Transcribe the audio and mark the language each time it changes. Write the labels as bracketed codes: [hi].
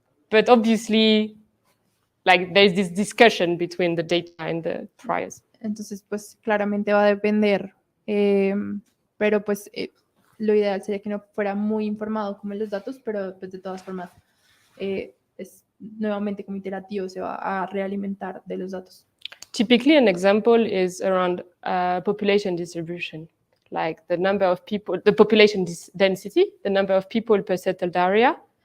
[en] But obviously, like there's this discussion between the data and the priors. [es] Entonces, pues claramente va a depender, pero pues lo ideal sería que no fuera muy informado como en los datos, pero pues de todas formas es nuevamente como iterativo, se va a realimentar de los datos. [en] Typically, an example is around population distribution, like the number of people, the population density, the number of people per settled area.